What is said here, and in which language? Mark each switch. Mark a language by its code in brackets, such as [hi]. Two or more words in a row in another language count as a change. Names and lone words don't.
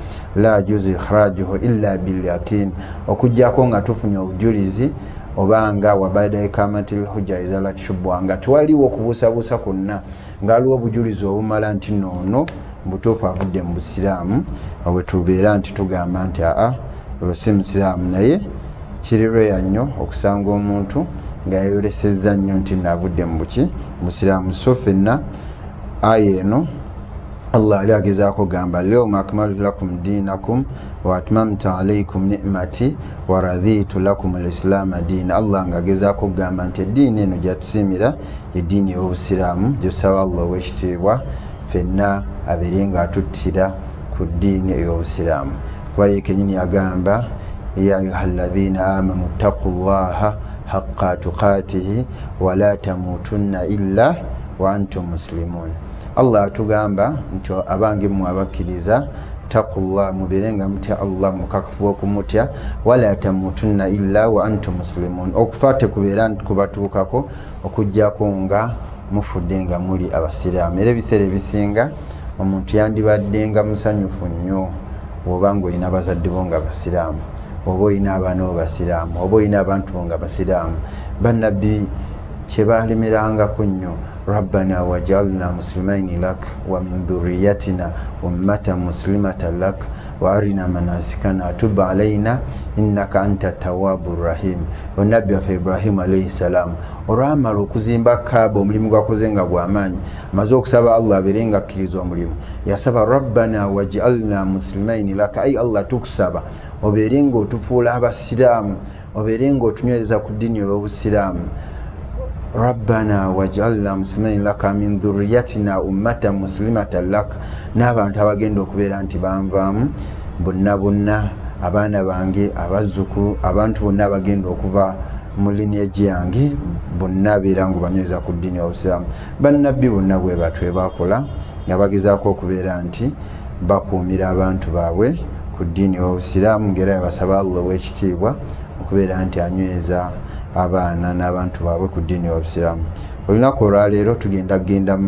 [ar] لا يجوز إخراجه إلا باليقين [lg] okujjako nga tufunye obujulizi obanga [ar] وبعد إقامة الحجة [lg] izala tshubwanga twaliwo okubuusabuusa kwonna ngaliwo obujulizi obumala nti noono butuufu avudde mu busiraamu obwe tubeera nti tugamba nti oyo si musiraamu naye kirirweya nnyo okusanga omuntu nga yayolesezza nnyo nti naavudde mu buki musiraamu so ffenna aya eno Allah ali agezaako gamba [ar] اليوم أكملت لكم دينكم وأتممت عليكم نعمتي ورضيت لكم الإسلام دينا [lg] Allah nga agezaako gamba nti eddiini eno gyatusiimira eddiini y'obusiraamu gyosaba Allah ow'ekitiibwa ffenna abeere nga atuttira ku ddiini ey'obusiraamu kuba ye kennyini [ar] agamba يا أيها الذين آمنوا اتقوا الله حق تقاته ولا تموتن إلا وأنتم مسلمون [lg] Allah atugamba nti abange mu abakkiriza taqullah muberenga mutya Allah mukakafu okumutya [ar] ولا تموتن إلا و أنتم مسلمون [lg] okufate kubeera kubatuukako okujjako nga mufudde nga muli abasiraamu era ebiseera ebisinga omuntu yandibadde nga musanyufu nnyo oba ng'olina abazadde bo nga basiraamu oba olina abaana bo basiraamu oba olina abantu bo nga basiraamu bannabbi kyebalemerangako nnyo [ar] ربنا واجعلنا مسلمين لك ومن ذريتنا أمة مسلمة لك وأرنا مناسكنا وتب علينا إنك أنت التواب الرحيم [lg] onabbi waffe Ibrahim [ar] عليه السلام [lg] olwamala okuzimba Kaaba omulimu gwakoze nga gw'amaanyi amaze okusaba Allah abeere nga akkiriza omulimu yasaba [ar] ربنا واجعلنا مسلمين لك [lg] ay Allah tukusaba obeere nga otufuula abasiraamu obeere nga otunywereza ku ddiini y'obusiraamu [ar] ربنا واجعلنا مسلمين لك من ذريتنا أمة مسلمة لك [lg] n'abantu abagenda okubeera nti banvaamu bonna abaana bange abazzukulu abantu bonna abagenda okuva mu lineage yange bonna abeera nga banyweza ku ddiini y'obusiraamu bannabbi bonna bwe batwe bakola nga bagezaako okubeera nti bakuumira abantu baabwe ku ddiini y'obusiraamu ng'era yabasaba Allah ow'ekitiibwa okubeera nti anyweza abaana n'abantu baabwe ku ddiini y'obusiraamu olunaku olwaleero tugenda mu